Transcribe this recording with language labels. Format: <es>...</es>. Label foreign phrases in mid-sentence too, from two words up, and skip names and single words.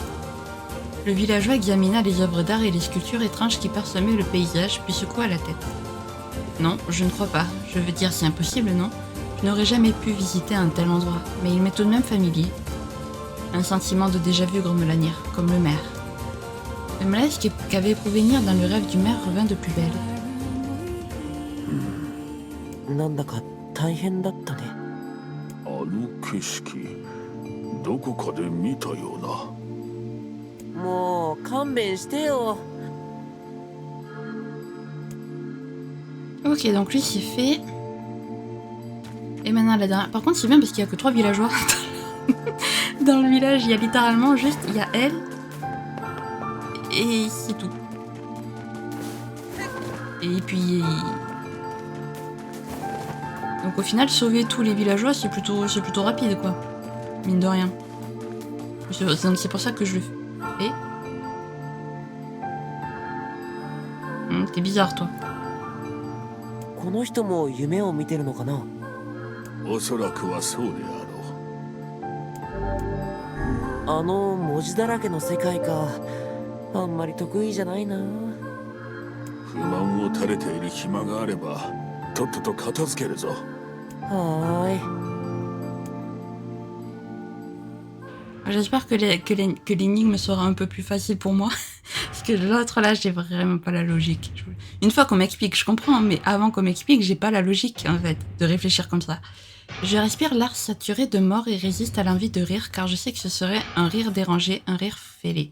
<fr>Le villageois examina les œuvres d'art et les sculptures étranges qui parsemaient le paysage, puis secoua la tête. Non, je ne crois pas. Je veux dire, c'est impossible, non? Je n'aurais jamais pu visiter un tel endroit, mais il m'est tout de même familier. Un sentiment de déjà-vu grommela Nier, comme le maire. Le malaise qu'avait éprouvé Nier dans le rêve du maire revint de plus belle.</fr> <ja>なんだか大変だったね。あの景色どこかで見たような。もう勘弁してよ。</ja> <fr>Ok, donc lui c'est fait. Et maintenant la dernière. Par contre c'est bien parce qu'il n'y a que 3 villageois. Dans le village il y a littéralement juste, il y a elle. Et c'est tout. Et puis... Donc au final sauver tous les villageois c'est plutôt rapide quoi. Mine de rien. C'est pour ça que je le fais. T'es bizarre toi.</fr> <ja>この人も夢を見てるのかな。おそらくはそうであろう。あの文字だらけの世界か。あんまり得意じゃないな。不満を垂れている暇があればとっとと片付けるぞ。はーい。</ja> <fr>J'espère que l'énigme sera un peu plus facile pour moi. Parce que l'autre là, j'ai vraiment pas la logique. Une fois qu'on m'explique, je comprends, mais avant qu'on m'explique, j'ai pas la logique en fait de réfléchir comme ça. Je respire l'air saturé de mort et résiste à l'envie de rire car je sais que ce serait un rire dérangé, un rire fêlé.</fr>